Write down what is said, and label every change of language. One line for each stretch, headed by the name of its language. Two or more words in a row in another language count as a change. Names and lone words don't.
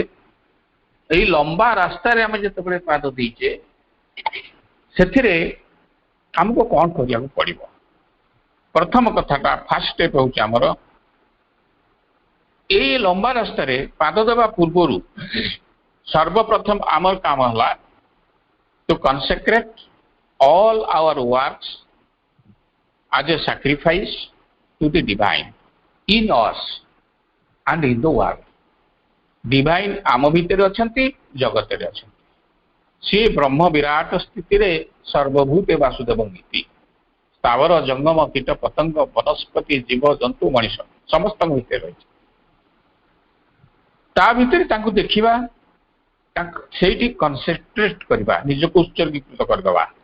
Odia: ଏଇ ଲମ୍ବା ରାସ୍ତାରେ ଆମେ ଯେତେବେଳେ ପାଦ ଦେଇଛେ, ସେଥିରେ ଆମକୁ କଣ କରିବାକୁ ପଡିବ? ପ୍ରଥମ କଥାଟା,
English: first step
Odia: ହେଉଛି ଆମର ଏଇ ଲମ୍ବା ରାସ୍ତାରେ ପାଦ ଦେବା ପୂର୍ବରୁ ସର୍ବପ୍ରଥମ ଆମର କାମ ହେଲା
English: to consecrate all our works as a sacrifice to the divine in us and in the world।
Odia: divine ଆମ ଭିତରେ ଅଛନ୍ତି, ଜଗତରେ ଅଛନ୍ତି। ସିଏ ବ୍ରହ୍ମ ବିରାଟ ସ୍ଥିତିରେ
Sanskrit: सर्वभूते वासुदेवं इति।
Odia: ସ୍ଥାବର ଜଙ୍ଗମ କୀଟ ପତଙ୍ଗ ବନସ୍ପତି ଜୀବ ଜନ୍ତୁ ମଣିଷ ସମସ୍ତଙ୍କ ଭିତରେ ରହିଛି। ତା ଭିତରେ ତାଙ୍କୁ ଦେଖିବା, ସେଇଠି କନସେନ୍ଟ୍ରେଟ କରିବା, ନିଜକୁ ଉତ୍ସର୍ଗୀକୃତ କରିଦେବା।